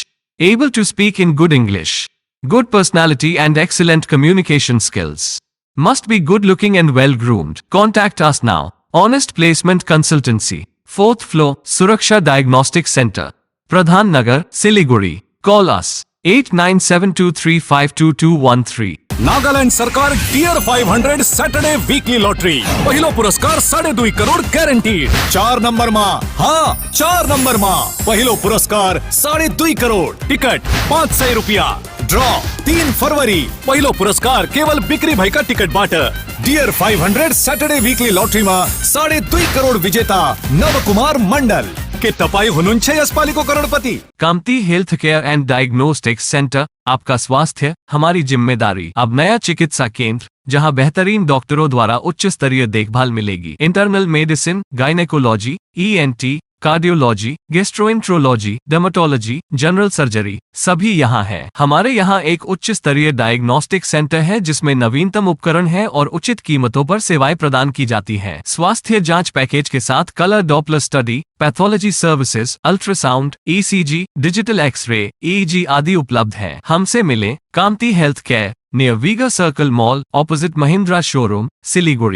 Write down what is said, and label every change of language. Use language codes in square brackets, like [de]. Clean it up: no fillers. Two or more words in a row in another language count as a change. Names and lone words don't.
[en] Able to speak in good English. Good personality and excellent communication skills. Must be good looking and well groomed. Contact us now. Honest Placement Consultancy. 4th floor, Suraksha Diagnostic Center. Pradhan Nagar, Siliguri. Call us 8972352213. [ne] नागालैंड सरकार डियर 500 सैटरडे वीकली लॉटरी पहिलो पुरस्कार 2.5 करोड़ गैरंटीड 4 नंबर मा 4 नंबर मा पहिलो पुरस्कार 2.5 करोड़ टिकट 500 रुपया ड्रॉ 3 फरवरी पहिलो पुरस्कार केवल बिक्री भएका टिकट बाट डियर 500 सैटरडे वीकली लॉटरी मा 2.5 करोड़ विजेता नवकुमार मंडल के तपाई हुनुहुन्छ यसपालिको करोड़पति। [hi] कामती हेल्थ केयर एंड डायग्नोस्टिक्स सेंटर, आपका स्वास्थ्य हमारी जिम्मेदारी। अब नया चिकित्सा केंद्र जहां बेहतरीन डॉक्टरों द्वारा उच्च स्तरीय देखभाल मिलेगी। इंटरनल मेडिसिन, गायनेकोलॉजी, ENT, कार्डियोलॉजी, गैस्ट्रोएंट्रोलॉजी, डर्मेटोलॉजी, [en] general surgery [hi] सभी यहाँ है। हमारे यहाँ एक उच्च स्तरीय [en] diagnostic center [hi] है जिसमें नवीनतम उपकरण है और उचित कीमतों पर सेवाएं प्रदान की जाती हैं। स्वास्थ्य जांच पैकेज के साथ [en] colour Doppler study, pathology services, [hi] अल्ट्रासाउंड, ECG, [en] digital X-ray, [hi] EEG आदि उपलब्ध है। हमसे मिलें कामती हेल्थ केयर, [en] near Viga Circle Mall, opposite Mahindra Showroom, [hi] Siliguri.